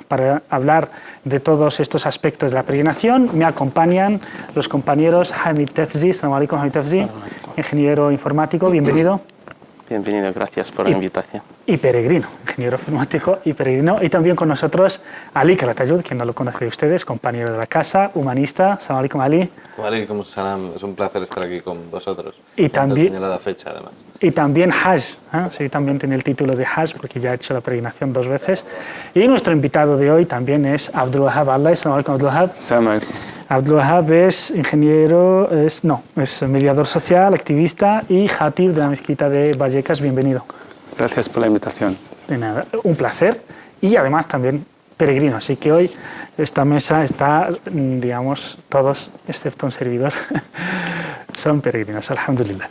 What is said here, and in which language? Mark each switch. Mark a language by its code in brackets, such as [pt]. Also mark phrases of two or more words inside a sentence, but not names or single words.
[es] Para hablar de todos estos aspectos de la peregrinación, me acompañan los compañeros Hamid Tafzi. [ar] السلام عليكم, Hamid Tafzi, [es] ingeniero informático, bienvenido. Bienvenido, gracias por la invitación. Y peregrino, ingeniero informático y peregrino. Y también con nosotros Ali Calatayud, quien no lo conoce de ustedes, compañero de la casa, humanista. [ar] السلام عليكم, Ali. وعليكم السلام, [es] es un placer estar aquí con vosotros. Y también, señalada fecha, además. Y también Hajj, sí, también tiene el título de Hajj porque ya ha hecho la peregrinación 2 veces. Y nuestro invitado de hoy también es Abdul Wahab Allah. [ar] السلام عليكم, Abdul Wahab. السلام عليكم. [es] Abdul Wahab es ingeniero, es mediador social, activista y jatib de la mezquita de Vallecas. Bienvenido. Gracias por la invitación. De nada, un placer y además también peregrino. Así que hoy esta mesa está, digamos, todos, excepto un servidor, son peregrinos, alhamdulillah.